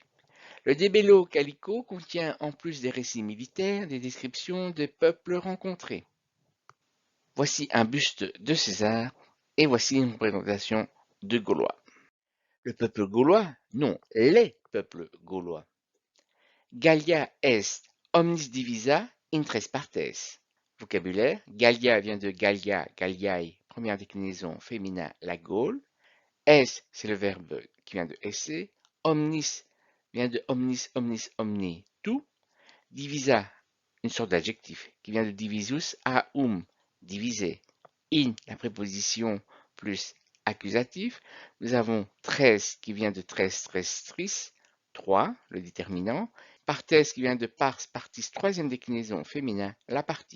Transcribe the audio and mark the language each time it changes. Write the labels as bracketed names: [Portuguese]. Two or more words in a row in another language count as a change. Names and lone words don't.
[French] Le De Bello Gallico contient, en plus des récits militaires, des descriptions des peuples rencontrés. Voici un buste de César et voici une représentation de Gaulois. Le peuple gaulois? Non, les peuples gaulois. [Latin] Gallia est omnis divisa in tres partes. [French] Vocabulaire. Gallia vient de [Latin] Gallia, Galliae, [French] première déclinaison féminin, la Gaule. Est, c'est le verbe qui vient de esse. Omnis vient de [Latin] omnis, omnis, omni, [French] tout. Divisa, une sorte d'adjectif qui vient de divisus à diviser. In, la préposition plus accusatif. Nous avons tres qui vient de [Latin] tres, tres, tris, [French] 3, le déterminant. Partes qui vient de [Latin] pars, partis, [French] troisième déclinaison féminin, la partie.